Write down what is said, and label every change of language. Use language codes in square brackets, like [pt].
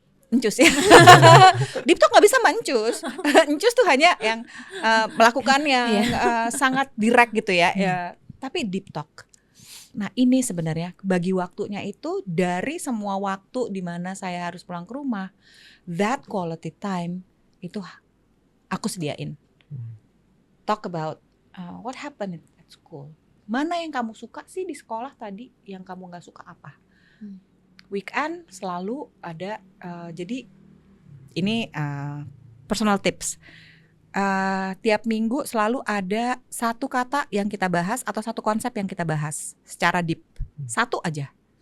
[id] Encus ya. Deep talk gak bisa sama encus. Encus tuh hanya yang melakukan yang sangat direct gitu ya. Tapi deep talk. Nah ini sebenarnya bagi waktunya itu dari semua waktu di mana saya harus pulang ke rumah. [en] That quality time [id] itu aku sediain. [en] Talk about what happened at school. [id] Mana yang kamu suka sih di sekolah tadi, yang kamu gak suka apa? Weekend selalu ada, jadi ini personal tips. Tiap minggu selalu ada satu kata yang kita bahas atau satu konsep yang kita bahas secara deep. Satu aja.